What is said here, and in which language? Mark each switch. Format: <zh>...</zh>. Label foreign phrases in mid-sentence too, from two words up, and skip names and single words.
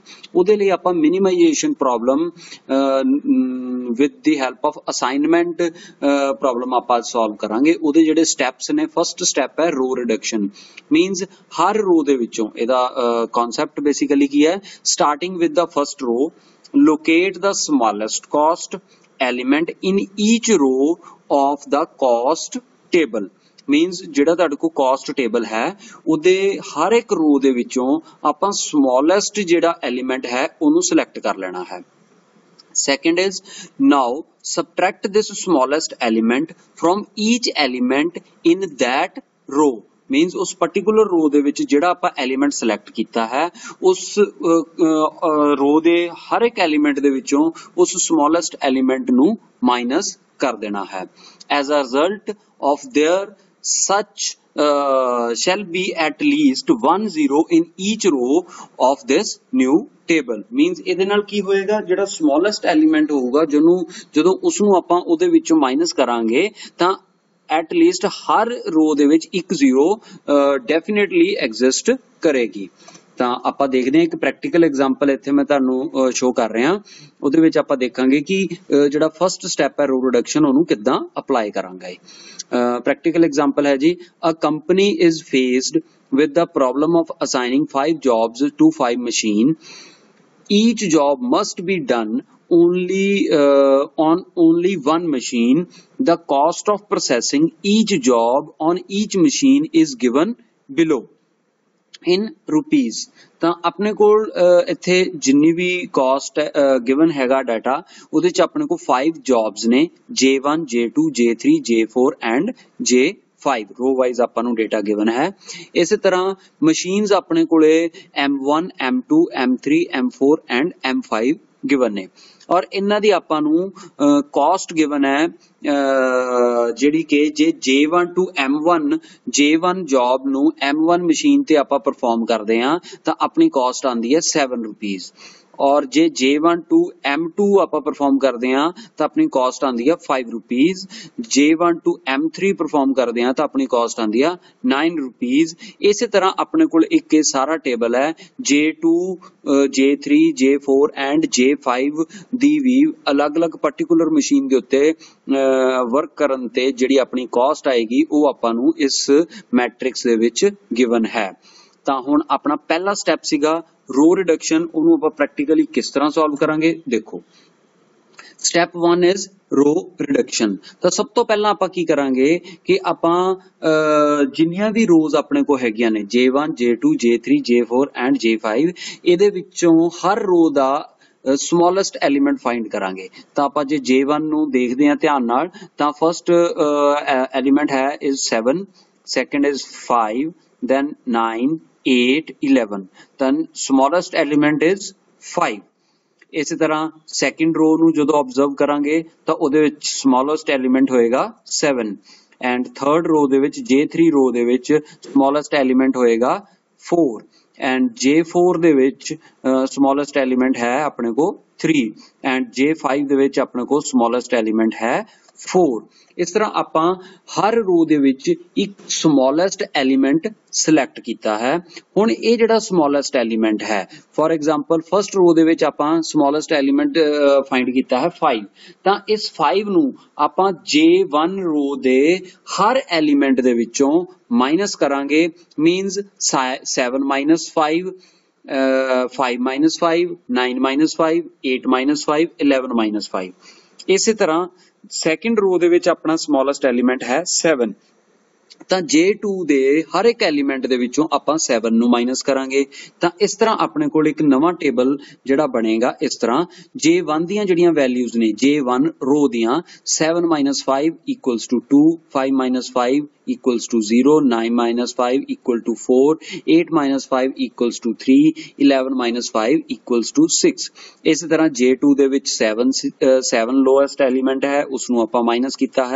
<pa>ਉਹਦੇ ਲਈ ਆਪਾਂ</pa> <en>minimization problem with the help of assignment problem</en> <pa>ਆਪਾਂ ਸੋਲਵ ਕਰਾਂਗੇ। ਉਹਦੇ ਜਿਹੜੇ ਸਟੈਪਸ ਨੇ</pa> <en>first step</en> <pa>ਹੈ</pa> <en>row reduction means</en> <pa>ਹਰ ਰੋ ਦੇ ਵਿੱਚੋਂ ਇਹਦਾ</pa> <en>concept basically</en> <pa>ਕੀ ਹੈ</pa> <en>starting with the first row locate the smallest cost element in each row of the cost table means</en> <pa>ਜਿਹੜਾ ਤੁਹਾਡੇ ਕੋਲ</pa> <en>cost table</en> <pa>ਹੈ ਉਹਦੇ ਹਰ ਇੱਕ row ਦੇ ਵਿੱਚੋਂ ਆਪਾਂ smallest ਜਿਹੜਾ element ਹੈ ਉਹਨੂੰ select ਕਰ ਲੈਣਾ ਹੈ।</pa> <en>Second is now subtract this smallest element from each element in that row means</en> <pa>ਉਸ</pa> <en>particular row</en> <pa>ਦੇ ਵਿੱਚ ਜਿਹੜਾ ਆਪਾਂ</pa> <en>element select</en> <pa>ਕੀਤਾ ਹੈ ਉਸ row ਦੇ ਹਰ ਇੱਕ element ਦੇ ਵਿੱਚੋਂ ਉਸ</pa> <en>smallest element</en> <pa>ਨੂੰ minus ਕਰ ਦੇਣਾ ਹੈ।</pa> <en>As a result of their such shall be at least 1 0 in each row of this new table means</en> <pa>ਇਹਦੇ ਨਾਲ ਕੀ ਹੋਏਗਾ ਜਿਹੜਾ</pa> <en>smallest element</en> <pa>ਹੋਊਗਾ ਜਦੋਂ ਉਸਨੂੰ ਆਪਾਂ ਉਹਦੇ ਵਿੱਚੋਂ ਮਾਈਨਸ ਕਰਾਂਗੇ ਤਾਂ</pa> <en>at least</en> <pa>ਹਰ ਰੋ ਦੇ ਵਿੱਚ ਇੱਕ 0</pa> <en>definitely exist</en> <pa>ਕਰੇਗੀ। ਤਾਂ ਆਪਾਂ ਦੇਖਦੇ ਹਾਂ ਇੱਕ</pa> <en>practical example</en> <pa>ਇੱਥੇ ਮੈਂ ਤੁਹਾਨੂੰ ਸ਼ੋ ਕਰ ਰਿਹਾ ਉਹਦੇ ਵਿੱਚ ਆਪਾਂ ਦੇਖਾਂਗੇ ਕਿ ਜਿਹੜਾ</pa> <en>first step</en> <pa>ਹੈ</pa> <en>row reduction</en> <pa>ਉਹਨੂੰ ਕਿੱਦਾਂ ਅਪਲਾਈ ਕਰਾਂਗੇ।</pa> <en>practical example</en> <pa>ਹੈ ਜੀ</pa> <en>a company is faced with the problem of assigning 5 jobs to 5 machine. Each job must be done on only one machine. The cost of processing each job on each machine is given below in rupees।</en> <pa>ਤਾਂ ਆਪਣੇ ਕੋਲ ਇੱਥੇ ਜਿੰਨੀ ਵੀ</pa> <en>cost given</en> <pa>ਹੈਗਾ ਡਾਟਾ ਉਹਦੇ ਚ ਆਪਣੇ ਕੋਲ 5 ਜੌਬਸ ਨੇ J1 J2 J3 J4 and J5 5</pa> <en>row wise</en> <pa>ਆਪਾਂ ਨੂੰ</pa> <en>data given</en> <pa>ਹੈ। ਇਸੇ ਤਰ੍ਹਾਂ ਮਸ਼ੀਨਸ ਆਪਣੇ ਕੋਲੇ M1 M2 M3 M4 ਐਂਡ M5 ਗਿਵਨ ਨੇ ਔਰ ਇਹਨਾਂ ਦੀ ਆਪਾਂ ਨੂੰ</pa> <en>cost given</en> <pa>ਹੈ ਜਿਹੜੀ ਕਿ ਜੇ J1 to M1 J1 ਜੌਬ ਨੂੰ M1 ਮਸ਼ੀਨ ਤੇ ਆਪਾਂ ਪਰਫਾਰਮ ਕਰਦੇ ਆ ਤਾਂ ਆਪਣੀ ਕਾਸਟ ਆਂਦੀ ਹੈ 7 ਰੁਪੀਸ</pa> <hi>और जे J1 to M2 ਆਪਾਂ परफॉर्म करते हैं तो अपनी कॉस्ट आती है 5 रुपीज J1 to M3 परफॉर्म करते हैं तो अपनी कॉस्ट आती है 9 रुपीज। इस तरह अपने को एक सारा टेबल है</hi> <pa>J2 J3 J4 ਐਂਡ J5 ਦੀ ਵੀ ਅਲੱਗ ਅਲੱਗ ਪਰਟੀਕੁਲਰ ਮਸ਼ੀਨ ਦੇ ਉੱਤੇ ਵਰਕ ਕਰਨ ਤੇ ਜਿਹੜੀ ਆਪਣੀ ਕਾਸਟ ਆਏਗੀ ਉਹ ਆਪਾਂ ਨੂੰ ਇਸ ਮੈਟ੍ਰਿਕਸ ਦੇ ਵਿੱਚ ਗਿਵਨ ਹੈ। ਤਾਂ ਹੁਣ ਆਪਣਾ ਪਹਿਲਾ ਸਟੈਪ ਸੀਗਾ</pa> <en>row reduction,</en> <pa>ਉਹਨੂੰ ਆਪਾਂ ਪ੍ਰੈਕਟੀਕਲੀ ਕਿਸ ਤਰ੍ਹਾਂ ਸੋਲਵ ਕਰਾਂਗੇ ਦੇਖੋ।</pa> <en>step 1 is row reduction.</en> <pa>ਤਾਂ ਸਭ ਤੋਂ ਪਹਿਲਾਂ ਆਪਾਂ ਕੀ ਕਰਾਂਗੇ ਕਿ ਆਪਾਂ ਜਿੰਨੀਆਂ ਵੀ ਰੋਜ਼ ਆਪਣੇ ਕੋਲ ਹੈਗੀਆਂ ਨੇ J1 J2 J3 J4 ਐਂਡ J5 ਇਹਦੇ ਵਿੱਚੋਂ ਹਰ ਰੋ ਦਾ</pa> <en>smallest element find</en> <pa>ਕਰਾਂਗੇ। ਤਾਂ ਆਪਾਂ ਜੇ J1 ਨੂੰ ਦੇਖਦੇ ਹਾਂ ਧਿਆਨ ਨਾਲ ਤਾਂ</pa> <en>ਫਸਟ element ਹੈ is 7, second is 5, then 9 8 11, then smallest element is 5।</en> <pa>ਇਸੇ ਤਰ੍ਹਾਂ</pa> <en>second row</en> <pa>ਨੂੰ ਜਦੋਂ ਆਬਜ਼ਰਵ ਕਰਾਂਗੇ ਤਾਂ ਉਹਦੇ ਵਿੱਚ</pa> <en>smallest element</en> <pa>ਹੋਏਗਾ 7 ਐਂਡ</pa> <en>third row</en> <pa>ਦੇ ਵਿੱਚ J3 ਰੋ ਦੇ ਵਿੱਚ</pa> <en>smallest element</en> <pa>ਹੋਏਗਾ 4 ਐਂਡ J4 ਦੇ ਵਿੱਚ</pa> <en>smallest element</en> <pa>ਹੈ ਆਪਣੇ ਕੋ 3 ਐਂਡ J5 ਦੇ ਵਿੱਚ ਆਪਣੇ ਕੋ</pa> <en>smallest element</en> <pa>ਹੈ 4।</pa> <hi>इस तरह</hi> <pa>ਆਪਾਂ हर रो ਦੇ ਵਿੱਚ ਇੱਕ</pa> <en>smallest element select</en> <pa>ਕੀਤਾ ਹੈ। ਹੁਣ ਇਹ ਜਿਹੜਾ</pa> <en>smallest element</en> <pa>ਹੈ</pa> <en>for example first row</en> <pa>ਦੇ ਵਿੱਚ ਆਪਾਂ</pa> <en>smallest element find</en> <pa>ਕੀਤਾ ਹੈ 5, ਤਾਂ ਇਸ 5 ਨੂੰ ਆਪਾਂ J1 row ਦੇ ਹਰ element ਦੇ ਵਿੱਚੋਂ ਮਾਈਨਸ ਕਰਾਂਗੇ</pa> <en>means 7 minus 5</en> <pa>5 minus 5 9 minus 5 8 minus 5 11 minus 5। ਇਸੇ ਤਰ੍ਹਾਂ</pa> <en>second row</en> <pa>ਦੇ ਵਿੱਚ ਆਪਣਾ</pa> <en>smallest element</en> <pa>ਹੈ 7, ਤਾਂ J2 ਦੇ ਹਰ ਇੱਕ ਐਲੀਮੈਂਟ ਦੇ ਵਿੱਚੋਂ ਆਪਾਂ 7 ਨੂੰ ਮਾਈਨਸ ਕਰਾਂਗੇ। ਤਾਂ ਇਸ ਤਰ੍ਹਾਂ ਆਪਣੇ ਕੋਲ ਇੱਕ ਨਵਾਂ ਟੇਬਲ ਜਿਹੜਾ ਬਣੇਗਾ ਇਸ ਤਰ੍ਹਾਂ J1 ਦੀਆਂ ਜਿਹੜੀਆਂ ਵੈਲਿਊਜ਼ ਨੇ J1 ਰੋ ਦੀਆਂ</pa> <en>7 minus 5 equals to 2, 5 minus 5 equals to 0, 9 minus 5 equal to 4, 8 minus 5 equals to 3, 11 minus 5 equals to 6।</en> <hi>इस तरह</hi> <pa>J2 ਦੇ ਵਿੱਚ 7</pa> <en>lowest element</en> <pa>ਹੈ ਉਸਨੂੰ ਆਪਾਂ ਮਾਈਨਸ ਕੀਤਾ ਹੈ।</pa>